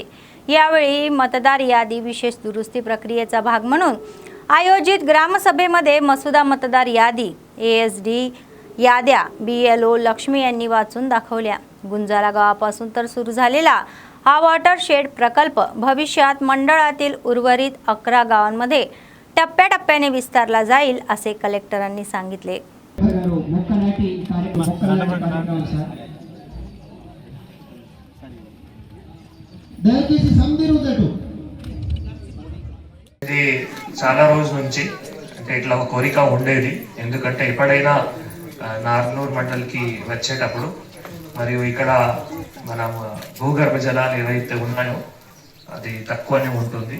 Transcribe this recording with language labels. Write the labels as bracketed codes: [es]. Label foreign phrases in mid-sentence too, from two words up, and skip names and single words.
[mr] यावेळी मतदार यादी विशेष दुरुस्ती प्रक्रियेचा भाग म्हणून आयोजित ग्रामसभेमध्ये मसुदा मतदार यादी, ASD याद्या BLO लक्ष्मी यांनी वाचून दाखवल्या। गुंजाला गावापासून तर सुरू झालेला हा वॉटरशेड प्रकल्प भविष्यात मंडळातील उर्वरित 11 गावांमध्ये टप्प्याटप्प्याने विस्तारला जाईल असे कलेक्टरांनी सांगितले। [te] ఇది చాలా రోజుల నుంచి అంటే ఇట్లా ఒక కోరిక ఉండేది। ఎందుకంటే ఎప్పుడైనా నార్నూర్ మండల్కి వచ్చేటప్పుడు మరియు ఇక్కడ మనం భూగర్భ జలాలు ఏవైతే ఉన్నాయో అది తక్కువనే ఉంటుంది।